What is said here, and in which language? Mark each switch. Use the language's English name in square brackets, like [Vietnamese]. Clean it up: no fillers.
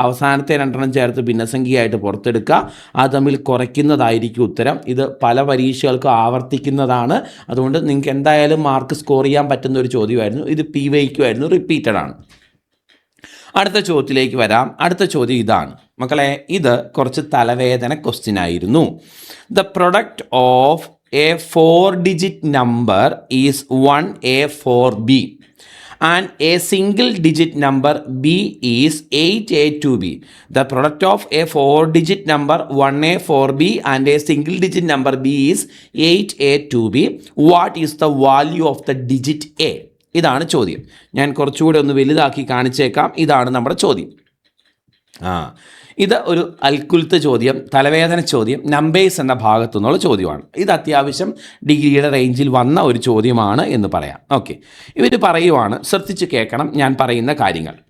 [Malayalam] അവസാനത്തെ 2 ചേർത്ത് ഭിന്നസംഖ്യയായിട്ട് പുറത്തെടുക്കുക. അത് തമ്മിൽ കുറയ്ക്കുന്നതായിരിക്കും ഉത്തരം. ഇത് പല പരീക്ഷകൾക്കും ആവർത്തിക്കുന്നതാണ്. അതുകൊണ്ട് നിങ്ങൾക്ക് എന്തായാലും മാർക്ക് സ്കോർ ചെയ്യാൻ പറ്റുന്ന ചോദ്യമായിരുന്നു. ഇത് PYQ ആയിരുന്നു, റിപ്പീറ്റഡ് ആണ്. അടുത്ത ചോദ്യത്തിലേക്ക് വരാം. അടുത്ത ചോദ്യം ഇതാണ് മക്കളെ. ഇത് കുറച്ച് തലവേദന ക്വസ്റ്റ്യൻ ആയിരുന്നു. [English] The product of a 4-digit number is 1A4B and a single digit number B is 8A2B. The product of a 4-digit number 1A4B and a single digit number B is 8A2B. What is the value of the digit A? [Malayalam] ഇതാണ് ചോദ്യം. ഞാൻ കുറച്ചുകൂടി ഒന്ന് വലുതാക്കി കാണിച്ചേക്കാം. ഇതാണ് നമ്മുടെ ചോദ്യം. ഇത് ഒരു അൽക്കുലത്ത് ചോദ്യം, തലവേദന ചോദ്യം, നമ്പേഴ്സ് എന്ന ഭാഗത്തു നിന്നുള്ള ചോദ്യമാണ്. ഇത് അത്യാവശ്യം ഡിഗ്രിയുടെ റേഞ്ചിൽ വന്ന ഒരു ചോദ്യമാണ് എന്ന് പറയാം. ഓക്കെ, ഇവർ പറയുവാണ്, ശ്രദ്ധിച്ച് കേൾക്കണം ഞാൻ പറയുന്ന കാര്യങ്ങൾ.